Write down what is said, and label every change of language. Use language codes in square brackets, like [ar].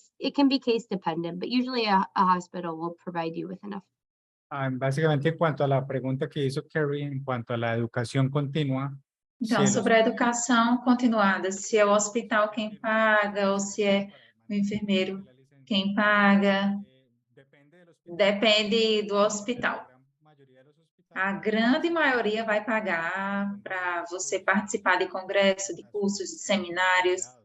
[en] It can be case dependent, but usually a hospital will provide you with enough. [es] Básicamente, en cuanto a la pregunta que hizo Kerry, en cuanto a la educación continua, [pt] Então, [es] si [pt] sobre a educação continuada, se é o hospital quem paga ou se é o enfermeiro quem paga, depende do hospital. A grande maioria vai pagar para você participar de congressos, de cursos, de seminários.